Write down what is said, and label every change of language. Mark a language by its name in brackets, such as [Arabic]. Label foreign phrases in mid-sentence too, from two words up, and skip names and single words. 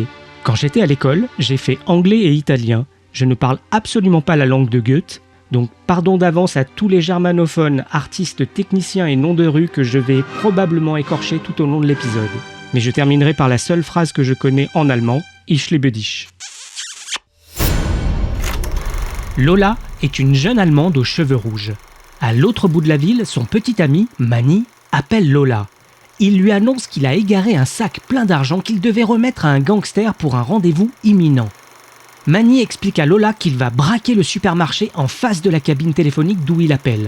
[French] Quand j'étais à l'école, j'ai fait anglais et italien. Je ne parle absolument pas la langue de Goethe, donc pardon d'avance à tous les germanophones, artistes, techniciens et noms de rue que je vais probablement écorcher tout au long de l'épisode. Mais je terminerai par la seule phrase que je connais en allemand, [German] Ich liebe dich. [French] Lola est une jeune Allemande aux cheveux rouges. À l'autre bout de la ville, son petit ami, Manny, appelle Lola. Il lui annonce qu'il a égaré un sac plein d'argent qu'il devait remettre à un gangster pour un rendez-vous imminent. Manny explique à Lola qu'il va braquer le supermarché en face de la cabine téléphonique d'où il appelle.